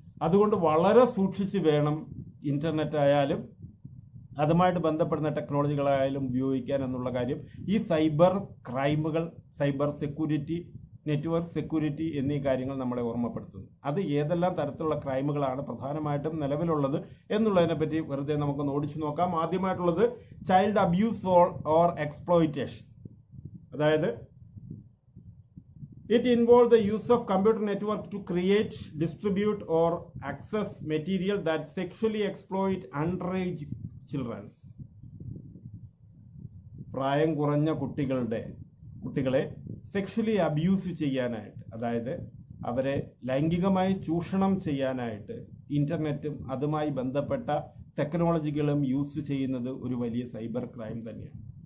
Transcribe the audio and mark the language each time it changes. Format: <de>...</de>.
<ml>അതുകൊണ്ട് വളരെ സൂക്ഷിച്ച് വേണം ഇന്റർനെറ്റ് ആയാലും അതുമായിട്ട് ബന്ധപ്പെടുന്ന ടെക്നോളജികളായാലും ഉപയോഗിക്കാൻ എന്നുള്ള കാര്യം ഈ cyber ക്രൈമുകൾ, cyber security, network security എന്നീ കാര്യങ്ങൾ നമ്മളെ ഓർമ്മപ്പെടുത്തുന്നു. അത് ഏതെല്ലാം തരത്തിലുള്ള ക്രൈമുകളാണ് പ്രധാനമായിട്ടും നിലവിലുള്ളത് എന്നുള്ളതിനെ പറ്റി വെറുതെ നമുക്കൊന്ന് ഓടിച്ചു നോക്കാം. ആദ്യമായിട്ടുള്ളത് ചൈൽഡ് അബ്യൂസ് ഓർ എക്സ്പ്ലോയിറ്റേഷൻ. അതായത്</ml> <en>it involves the use of computer network to create, distribute or access material that sexually exploit underage children.</en> <ml>പ്രായം കുറഞ്ഞ കുട്ടികളെ സെക്ഷലി അബ്യൂസ് ചെയ്യാനായിട്ട്, അതായത് അവരെ ലൈംഗികമായി ചൂഷണം ചെയ്യാനായിട്ട് ഇന്റർനെറ്റും അതുമായി ബന്ധപ്പെട്ട ടെക്നോളജികളും യൂസ് ചെയ്യുന്നത് ഒരു വലിയ സൈബർ ക്രൈം തന്നെയാണ്.</ml>